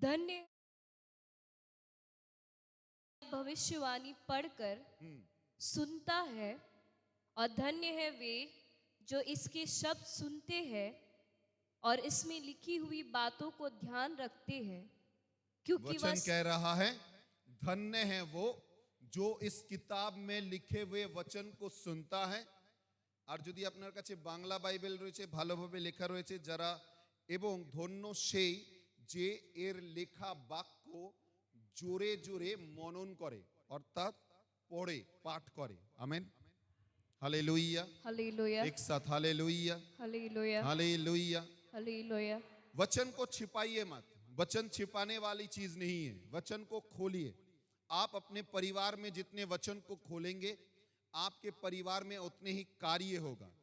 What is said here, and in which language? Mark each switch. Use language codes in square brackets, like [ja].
[hi] धन्य भविष्यवाणी पढ़कर सुनता है और धन्य है वे जो इसके शब्द सुनते हैं और इसमें लिखी हुई बातों को ध्यान रखते हैं, क्योंकि वचन कह रहा है, धन्य है वो जो इस किताब में लिखे हुए वचन को सुनता है। [bn] আর যদি আপনার কাছে বাংলা বাইবেল রয়েছে, ভালোভাবে লেখা রয়েছে যারা, এবং ধন্য সেই যে এর লেখা বাক্য জোরে জোরে মনন করে, অর্থাৎ পড়ে পাঠ করে। [hi] Amen, hallelujah. हालेलुया, एक साथ हालेलुया, हालेलुया, हालेलुया। हालेलुया। वचन को छिपाइए मत, वचन छिपाने वाली चीज नहीं है, वचन को खोलिए। आप अपने परिवार में जितने वचन को खोलेंगे, आपके परिवार में उतने ही कार्य होगा।